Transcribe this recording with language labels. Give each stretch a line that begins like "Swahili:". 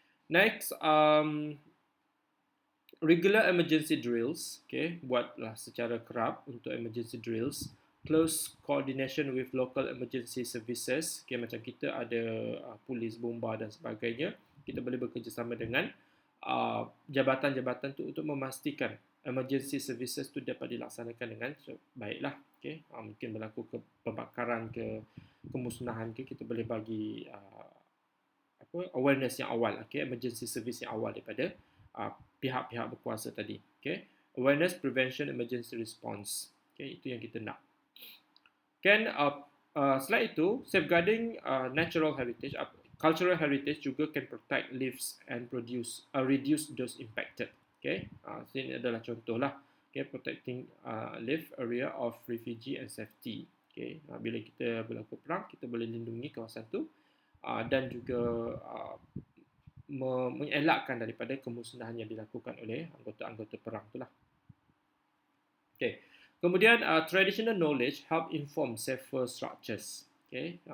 English: Next, regular emergency drills.
Malay: Okay, buatlah secara kerap untuk
English: emergency drills. Close coordination with local emergency services.
Malay: Okay, macam kita ada polis, bomba dan sebagainya. Kita boleh bekerjasama dengan jabatan-jabatan tu untuk memastikan
English: emergency services
Malay: tu dapat dilaksanakan dengan baiklah. Okay, mungkin berlaku pembakaran ke kemusnahan ke, kita boleh bagi awareness yang awal, okay, emergency service yang awal daripada pihak-pihak berkuasa tadi.
English: Okay, awareness, prevention, emergency response.
Malay: Okay, itu yang kita nak. Kan selain itu,
English: safeguarding natural heritage, cultural heritage juga can protect lives and reduce those impacted.
Malay: Okay, sini adalah contoh lah.
English: Okay, protecting live area of refugee and safety.
Malay: Okay, bila kita berlaku perang, kita boleh lindungi kawasan tu dan juga mengelakkan daripada kemusnahan yang dilakukan oleh anggota-anggota perang itulah.
English: Okay. Kemudian traditional knowledge help inform safer structures. Okay.